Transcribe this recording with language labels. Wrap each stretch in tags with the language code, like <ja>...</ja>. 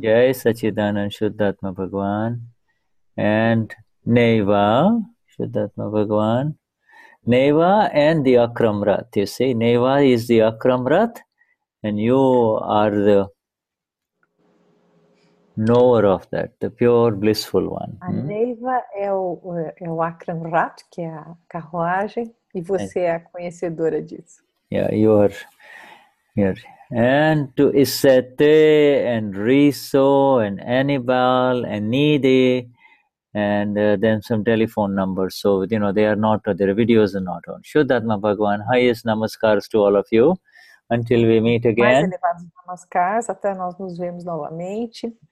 <en>Jai Sachidanand Shuddhatma Bhagwan. And Neva, Shuddhatma Bhagwan. Neva and the Akram Rat, you see. Neva is the Akram Rat, and you are the knower of that, the pure blissful one.</en> <pt>A Neva é o Akram Rat, que é a carruagem, e você é a conhecedora disso.</pt> <en>Yeah, you are here. And to Isete and Riso and Anibal and Nide, and then some telephone numbers. So, they are not, their videos are not on. Shuddhatma Bhagwan, highest namaskars to all of you. Until we meet again.</en> <pt>Mais elevados namaskars, até nós nos vemos novamente.</pt>